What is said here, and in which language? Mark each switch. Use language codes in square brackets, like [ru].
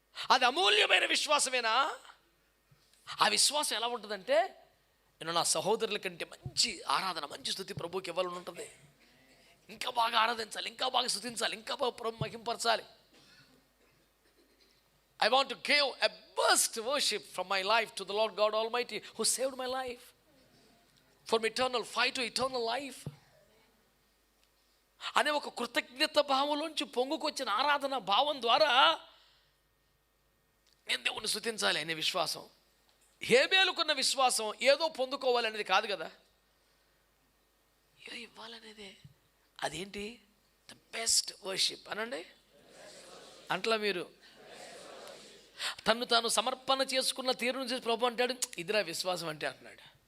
[te] అది అమూల్యమైన విశ్వాసమేనా? ఆ విశ్వాసం ఎలా ఉంటుందంటే, నేను నా సహోదరుల కంటే మంచి ఆరాధన, మంచి స్తుతి ప్రభుకి ఇవ్వాలని ఉంటుంది. ఇంకా బాగా ఆరాధించాలి, ఇంకా బాగా స్తుతించాలి, ఇంకా బాగా ప్రభు మహింపరచాలి. [en] I want to give a best worship from my life to the Lord God Almighty who saved my life from eternal fire to eternal life [te] అనే ఒక కృతజ్ఞత భావంలోంచి పొంగుకొచ్చిన ఆరాధన భావం ద్వారా నేను దేవుణ్ణి స్తుతించాలి అనే విశ్వాసం, హేబేలుకున్న విశ్వాసం ఏదో పొందుకోవాలనేది కాదు కదా, ఏదో ఇవ్వాలనేదే. అదేంటి? ద బెస్ట్ వర్షిప్ అనండి. అంట్లా మీరు తను తాను సమర్పణ చేసుకున్న తీరు నుంచి ప్రభు అంటాడు, ఇదిరా విశ్వాసం అంటే అంటున్నాడు.